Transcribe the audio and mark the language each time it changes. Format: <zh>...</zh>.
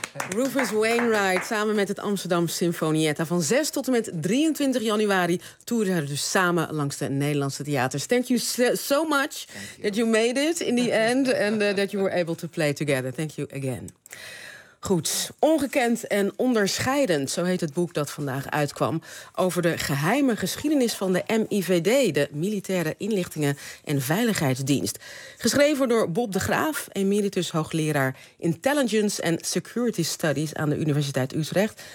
<nl>Rufus Wainwright samen met het Amsterdam Sinfonietta. Van 6 tot en met 23 januari toeren ze dus samen langs de Nederlandse theaters.</nl> <en>Thank you so much that you made it in the end. And that you were able to play together. Thank you again.</en> <nl>Goed, ongekend en onderscheidend, zo heet het boek dat vandaag uitkwam, over de geheime geschiedenis van de MIVD, de Militaire Inlichtingen- en Veiligheidsdienst. Geschreven door Bob de Graaf, emeritus hoogleraar Intelligence and Security Studies aan de Universiteit Utrecht.</nl>